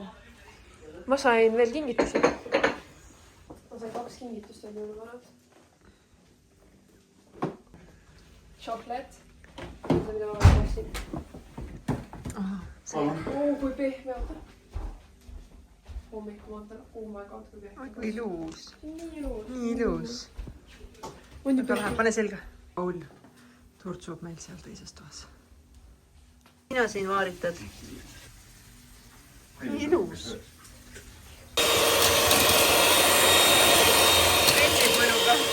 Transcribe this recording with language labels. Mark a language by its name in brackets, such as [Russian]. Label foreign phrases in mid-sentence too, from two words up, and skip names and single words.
[Estonian] Ma sain veel kingitusi. Ma sain 2 kingitust veel jõuluvanad. Chocolate. See mida ma tassin. Kui pehme on. Hommikul vaatan. [English] Oh my god, [Estonian] kui pehme. Kui ilus. Nii ilus. Nii ilus. Pane selga. Paul turtsub meil seal teises toas. Mina siin vaaritad. Nii ilus. Meeldib mõnuga.